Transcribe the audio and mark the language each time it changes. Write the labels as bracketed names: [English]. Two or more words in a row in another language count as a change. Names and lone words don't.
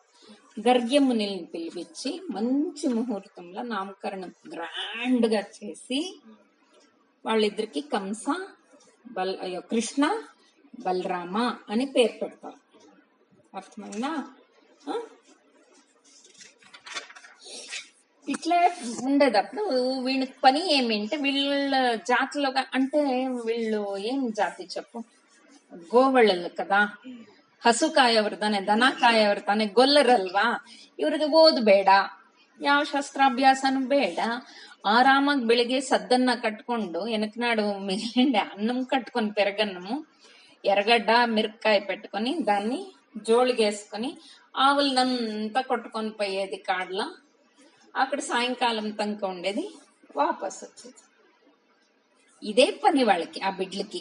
[Telugu] గర్గ్య మునిని పిలిపించి మంచి ముహూర్తంలో నామకరణం గ్రాండ్ గా చేసి వాళ్ళిద్దరికి కంస కృష్ణ బలరామ అని పేరు పెడతారు. అర్థమైందా? ఇట్లే ఉండేటప్పుడు వీళ్ళకి పని ఏమింటే, వీళ్ళ జాతిలో అంటే వీళ్ళు ఏం ಜಾತಿ చెప్పు, ಗೋವಳಲು కదా, [Kannada] ಹಸುಕಾಯವರು ತಾನೆ, ದನ ಕಾಯವರು ತಾನೆ, ಗೊಲ್ಲರಲ್ವಾ. ಇವ್ರಿಗೆ ಓದು ಬೇಡ, ಯಾವ ಶಸ್ತ್ರಾಭ್ಯಾಸನೂ ಬೇಡ. ಆರಾಮಾಗಿ ಬೆಳಿಗ್ಗೆ ಸದ್ದನ್ನ ಕಟ್ಕೊಂಡು [Telugu] వెనకనాడు మిగిలిండే అన్నం కట్టుకొని పెరగన్నము, ఎర్రగడ్డ మిరపకాయ పెట్టుకొని దాన్ని జోళిగేసుకొని ఆవులనంతా కొట్టుకొని పోయేది కాడ్ల. అక్కడ సాయంకాలం తనక ఉండేది, వాపస్ వచ్చేది. ఇదే పని వాళ్ళకి, ఆ బిడ్లకి.